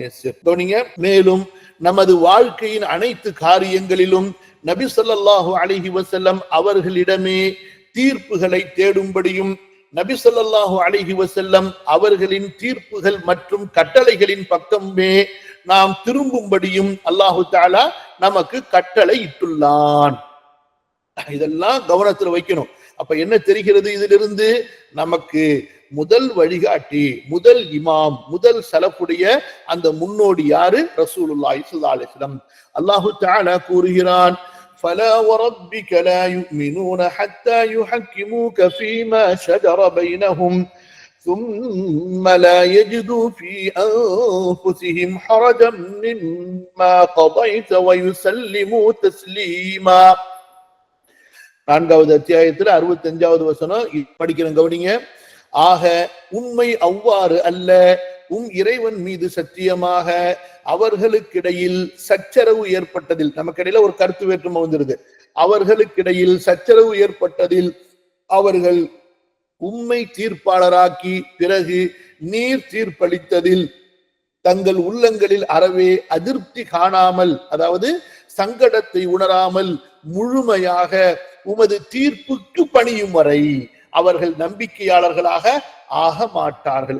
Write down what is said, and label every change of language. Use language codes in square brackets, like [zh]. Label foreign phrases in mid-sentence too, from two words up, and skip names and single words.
[ta] மேலும் நமது வாழ்க்கையின் அனைத்து காரியங்களிலும் நபி [ar] صلى الله عليه وسلم [ta] அவர்களிடமே தீர்ப்புகளை தேடும்படியும், நபி [ar] صلى الله عليه وسلم [ta] அவர்களின் தீர்ப்புகள் மற்றும் கட்டளைகளின் பக்கமே நாம் திரும்பும்படியும் [ar] الله تعالى [ta] நமக்கு கட்டளை இட்டுள்ளான். இதெல்லாம் கவனத்தில் வைக்கணும். அப்ப என்ன தெரிகிறது இதிலிருந்து? நமக்கு முதல் வழிகாட்டி, முதல் இமாம், முதல் சலஃபுடைய அந்த முன்னோடி யாரு? [ar] رسول الله صلى الله عليه وسلم. الله تعالى கூறுகிறான், فلا وربك لا يؤمنون حتى يحكموك فيما شجر بينهم ثم لا يجدوا في أنفسهم حرجا مما قضيت ويسلموا تسليما. [ta] 4வது அத்தியாயத்தில் 65வது வசனம் படிக்கிறேன், கவனிங்க. ஆக உண்மை அவ்வாறு அல்ல, இறைவன் மீது சத்தியமாக அவர்களுக்கிடையில் சச்சரவு ஏற்பட்டதில், நமக்கு இடையில ஒரு கருத்து வேற்றுமை வந்துருது, அவர்களுக்கிடையில் சச்சரவு ஏற்பட்டதில் அவர்கள் உம்மை தீர்ப்பாளராக்கி பிறகு நீர் தீர்ப்பளித்ததில் தங்கள் உள்ளங்களில் அறவே அதிருப்தி காணாமல், அதாவது சங்கடத்தை உணராமல் முழுமையாக உமது தீர்ப்புக்கு பணியும் வரை அவர்கள் நம்பிக்கையாளர்களாக ஆக மாட்டார்கள்.